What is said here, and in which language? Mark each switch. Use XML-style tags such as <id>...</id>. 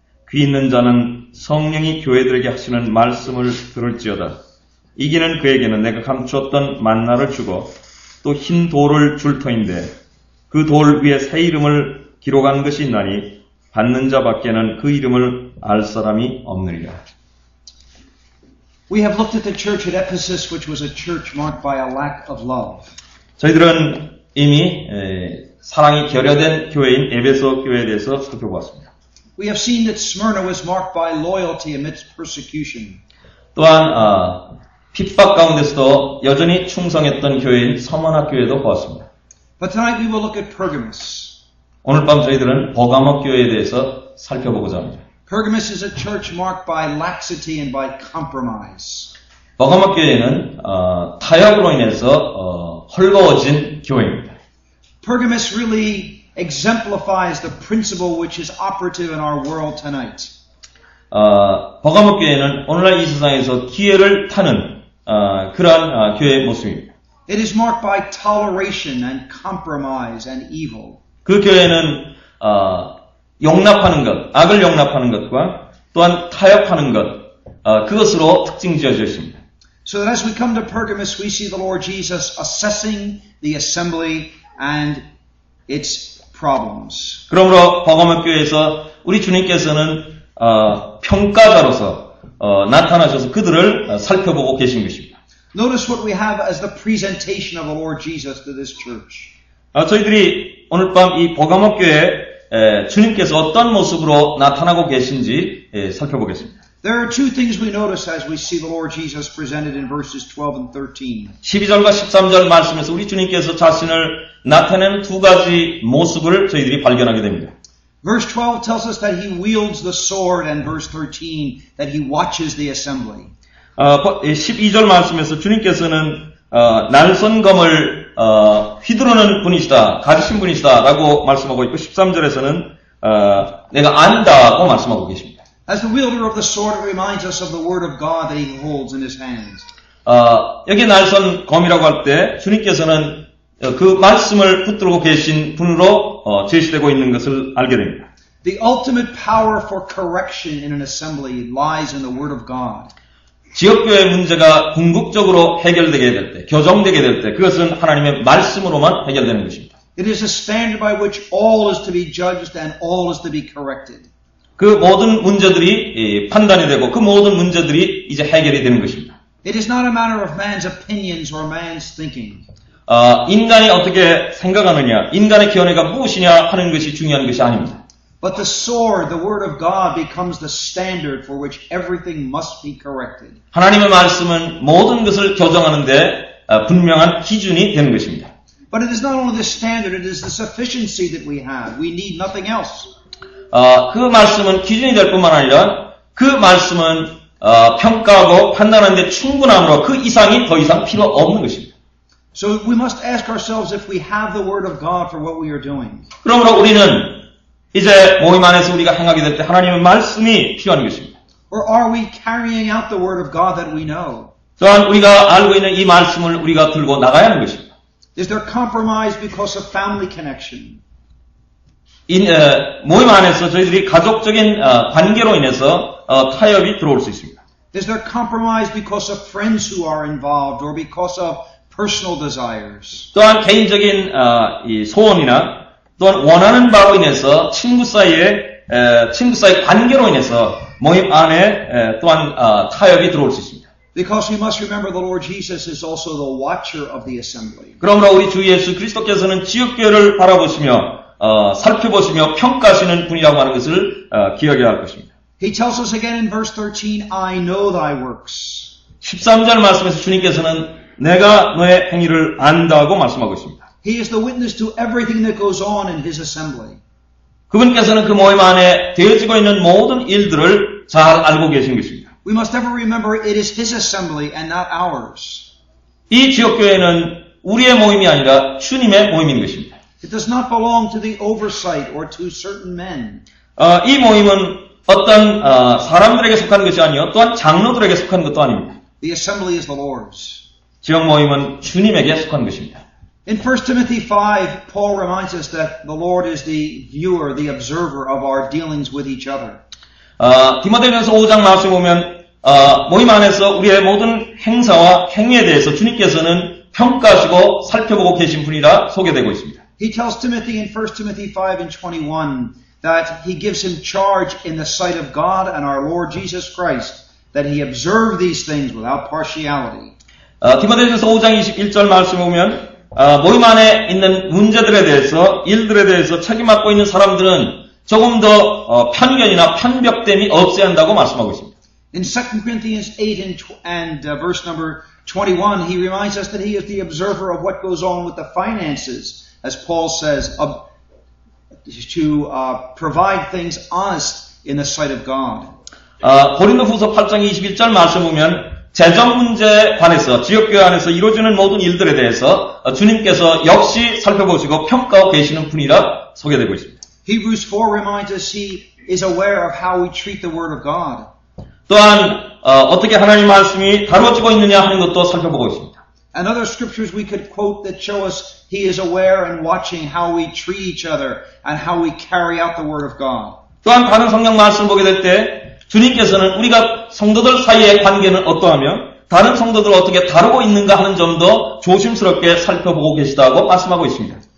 <ko>귀 있는 자는 성령이 교회들에게 하시는 말씀을 들을지어다. 이기는 그에게는 내가 감추었던 만나를 주고 또 흰 돌을 줄 터인데 그 돌 위에 새 이름을 기록한 것이 있나니 받는 자밖에는 그 이름을 알 사람이 없느니라.</ko> <en>We have looked at the church at Ephesus, which was a church marked by a lack of love.</en> <ko>저희들은 이미 사랑이 결여된 교회인 에베소 교회에 대해서 살펴보았습니다.</ko> <en>We have seen that Smyrna was marked by loyalty amidst persecution.</en> <ko>또한 핍박 가운데서도 여전히 충성했던 교회인 서머나 교회도 보았습니다.</ko> <en>But tonight we will look at Pergamos.</en> <ko>오늘 밤 저희들은 버가모 교회에 대해서 살펴보고자 합니다.</ko> <en>Pergamos is a church marked by laxity and by compromise.</en> <ko>버가모 교회는 타협으로 인해서 헐거워진 교회입니다.</ko> <en>Pergamos really exemplifies the principle which is operative in our world tonight.</en> <ko>버가모 교회는 오늘날 이 세상에서 기회를 타는 그러한 교회의 모습입니다.</ko> <en>It is marked by toleration and compromise and evil.</en> <ko>그 교회는 용납하는 것, 악을 용납하는 것과 또한 타협하는 것, 그것으로 특징 지어져 있습니다.</ko> <en>So that as we come to Pergamos, we see the Lord Jesus assessing the assembly and its problems.</en> <ko>그러므로 버가모 교회에서 우리 주님께서는 평가자로서 나타나셔서 그들을 살펴보고 계신 것입니다.</ko> <en>Notice what we have as the presentation of the Lord Jesus to this church.</en> <ko>저희들이 오늘 밤 이 버가모 교회에 주님께서 어떤 모습으로 나타나고 계신지 살펴보겠습니다.</ko> <en>There are two things we notice as we see the Lord Jesus presented in verses 12 and 13.</en> <ko>12절과 13절 말씀에서 우리 주님께서 자신을 나타내는 두 가지 모습을 저희들이 발견하게 됩니다.</ko> <en>Verse 12 tells us that he wields the sword, and verse 13 that he watches the assembly.</en> <ko>12절 말씀에서 주님께서는 날선검을 휘두르는 분이시다, 가지신 분이시다 라고 말씀하고 있고 13절에서는 내가 안다고 말씀하고 계십니다.</ko> <en>As the wielder of the sword, it reminds us of the word of God that he holds in his hands.</en> <ko>여기 날선검이라고 할 때 주님께서는 그 말씀을 붙들고 계신 분으로 제시되고 있는 것을 알게 됩니다.</ko> <en>The ultimate power for correction in an assembly lies in the word of God.</en> <ko>지역교회 문제가 궁극적으로 해결되게 될 때, 교정되게 될 때 그것은 하나님의 말씀으로만 해결되는 것입니다.</ko> <en>It is a standard by which all is to be judged and all is to be corrected.</en> <ko>그 모든 문제들이 판단이 되고 그 모든 문제들이 이제 해결이 되는 것입니다.</ko> <en>It is not a matter of man's opinions or man's thinking.</en> <ko>인간이 어떻게 생각하느냐, 인간의 견해가 무엇이냐 하는 것이 중요한 것이 아닙니다.</ko> <en>But the sword, the word of God, becomes the standard for which everything must be corrected.</en> <ko>하나님의 말씀은 모든 것을 교정하는데 분명한 기준이 되는 것입니다.</ko> <en>But it is not only the standard, it is the sufficiency that we have. We need nothing else.</en> <ko>그 말씀은 기준이 될 뿐만 아니라 그 말씀은 평가하고 판단하는데 충분함으로 그 이상이 더 이상 필요 없는 것입니다.</ko> <en>So we must ask ourselves if we have the word of God for what we are doing.</en> <ko>그러므로 우리는 이제 모임 안에서 우리가 행하게 될 때 하나님의 말씀이 필요한 것입니다.</ko> <en>Or are we carrying out the word of God that we know?</en> <ko>또한 우리가 알고 있는 이 말씀을 우리가 들고 나가야 하는 것입니다.</ko> <en>Is there compromise because of family connection?</en> <ko>모임 안에서 저희들이 가족적인 관계로 인해서 타협이 들어올 수 있습니다.</ko> <en>Is there compromise because of friends who are involved or because of personal desires?</en> <ko>또한 개인적인 이 소원이나 또한 원하는 바로 인해서 친구 사이의 관계로 인해서 모임 안에 또한 타협이 들어올 수 있습니다.</ko> <en>Because we must remember the Lord Jesus is also the watcher of the assembly.</en> <ko>그러므로 우리 주 예수 그리스도께서는 지역교회를 바라보시며 살펴보시며 평가하시는 분이라고 하는 것을 기억해야 할 것입니다.</ko> <en>He tells us again in verse 13, I know thy works.</en> <ko>13절 말씀에서 주님께서는 내가 너의 행위를 안다고 말씀하고 있습니다.</ko> <en>He is the witness to everything that goes on in his assembly.</en> <ko>그분께서는 그 모임 안에 되어지고 있는 모든 일들을 잘 알고 계신 것입니다.</ko> <en>We must ever remember it is his assembly and not ours.</en> <ko>이 지역교회는 우리의 모임이 아니라 주님의 모임인 것입니다.</ko> <en>It does not belong to the oversight or to certain men.</en> <ko>이 모임은 어떤 사람들에게 속한 것이 아니요 또한 장로들에게 속한 것도 아닙니다.</ko> <en>The assembly is the Lord's.</en> <ko>지역 모임은 주님에게 속한 것입니다.</ko> <en>In 1 Timothy 5, Paul reminds us that the Lord is the viewer, the observer of our dealings with each other.</en> <ko>디모데전서 5장 말씀 보면 모임 안에서 우리의 모든 행사와 행위에 대해서 주님께서는 평가하시고 살펴보고 계신 분이라 소개되고 있습니다.</ko> <en>He tells Timothy in 1 Timothy 5 and 21 that he gives him charge in the sight of God and our Lord Jesus Christ that he observe these things without partiality.</en> <ko>디모데전서 5장 21절 말씀 보면 모임 안에 있는 문제들에 대해서 일들에 대해서 책임 맡고 있는 사람들은 조금 더 편견이나 편벽됨이 없어야 한다고 말씀하고 있습니다.</ko> <en>In 2 Corinthians 8 and verse number 21, he reminds us that he is the observer of what goes on with the finances, as Paul says, to provide things honest in the sight of God.</en> <ko>고린도후서 8장 21절 말씀 보면 재정 문제에 관해서 지역교회 안에서 이루어지는 모든 일들에 대해서 주님께서 역시 살펴보시고 평가하고 계시는 분이라 소개되고 있습니다.</ko> <en>Hebrews 4 reminds us he is aware of how we treat the Word of God.</en> <ko>또한 어떻게 하나님 말씀이 다루어지고 있느냐 하는 것도 살펴보고 있습니다.</ko> <en>And other scriptures we could quote that show us he is aware and watching how we treat each other and how we carry out the Word of God.</en> <ko>또한 다른 성경 말씀 보게 될 때 주님께서는 우리가 성도들 사이의 관계는 어떠하며 다른 성도들을 어떻게 다루고 있는가 하는 점도 조심스럽게 살펴보고 계시다고 말씀하고 있습니다.</ko>